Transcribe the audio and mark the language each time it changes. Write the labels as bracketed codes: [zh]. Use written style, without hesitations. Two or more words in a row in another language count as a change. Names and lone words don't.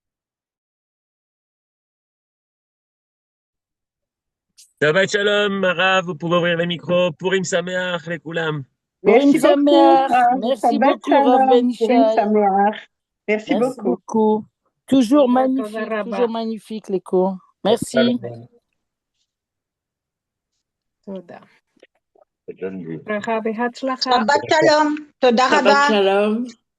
[he] שבת שלום, [fr] Mara, vous pouvez ouvrir le micro. [he] פורים שמח, [fr] les Koulam. Purim Merci beaucoup, [he] Sameach. [fr] Rav. Merci [he] Shabbat [fr] beaucoup, Rav [he] Shalom, [fr] Ben Purim Ishai. [he] Sameach. [fr] Merci Merci beaucoup. beaucoup. Toujours [he] Toda [fr] magnifique, [he] rabba. [fr] toujours magnifique les cours. Merci. [he] Toda. ברכה והצלחה. שבת שלום. תודה Shabbat Rabba. Shalom.